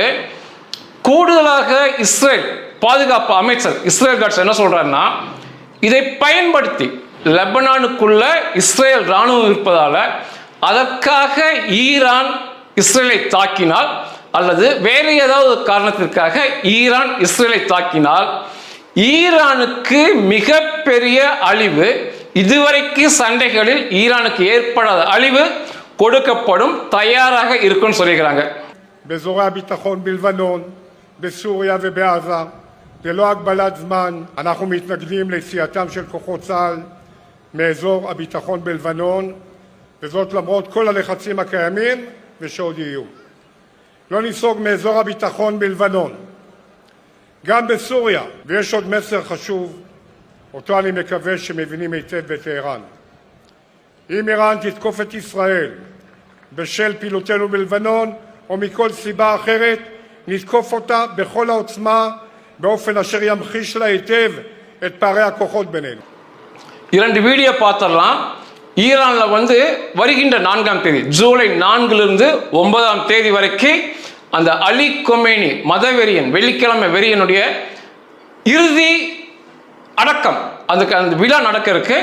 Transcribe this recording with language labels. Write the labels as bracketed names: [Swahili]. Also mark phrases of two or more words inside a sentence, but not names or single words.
[Tamil] கூடுதலாக இஸ்ரேல் பாதுகாப்பு அமைச்சர் இஸ்ரேல் காட்ஸ் என்ன சொல்றாருன்னா, இதை பயன்படுத்தி லெபனானுக்குள்ள இஸ்ரேல் ராணுவம் இருப்பதால அதற்காக ஈரான் இஸ்ரேலை தாக்கினால் அல்லது வேறு ஏதாவது காரணத்திற்காக ஈரான் இஸ்ரேலை தாக்கினால் ஈரானுக்கு மிகப்பெரிய அழிவு, இதுவரைக்கு சண்டைகளில் ஈரானுக்கு ஏற்படாத அழிவு கொடுக்கப்படும், தயாராக இருக்குன்னு சொல்லிக்கிறாங்க. [Hebrew] בסוריה ובעזה, ללא הגבלת זמן, אנחנו מתנגדים ליציאתם של כוחות צה"ל מאזור הביטחון בלבנון, וזאת למרות כל הלחצים הקיימים ושעוד יהיו. לא ניסוג מאזור הביטחון בלבנון. גם בסוריה, ויש עוד מסר חשוב, אותו אני מקווה שמבינים היטב בטהרן. אם איראן תתקוף את ישראל בשל פעילותנו בלבנון, או מכל סיבה אחרת, נתקוף אותה בכל העוצמה באופן אשר ימחיש לה היטב את פערי הכוחות בינינו. [Tamil] இரண்டு வீடியோ பார்த்தரலாம். ஈரான்ல வந்து வருகின்ற 4ஆம் தேதி, ஜூலை 4லிருந்து 9ஆம் தேதி வரைக்கும் அந்த அலி கொமேனி மதவெறியன், வெள்ளிக்கிழமை வெறியனுடைய இறுதி அடக்கம், அதுக்கு அந்த விழா நடக்க இருக்கு.